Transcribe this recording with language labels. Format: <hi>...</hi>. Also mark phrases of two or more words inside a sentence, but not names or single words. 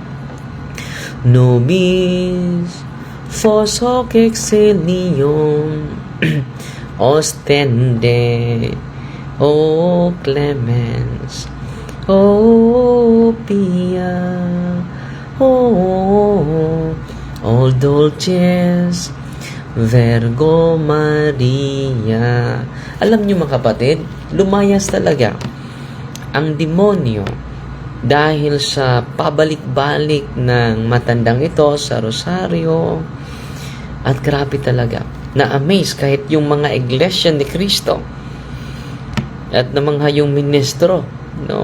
<la>nobis fos hoc exilium ostende, o clemens, o pia, o dulces Virgo Maria.</la> <tl>Alam niyo mga kapatid, lumayas talaga ang demonyo dahil sa pabalik-balik ng matandang ito sa rosaryo. At grabe talaga, na-amaze kahit yung mga iglesia ni Cristo at na mga yung ministro, no?</tl>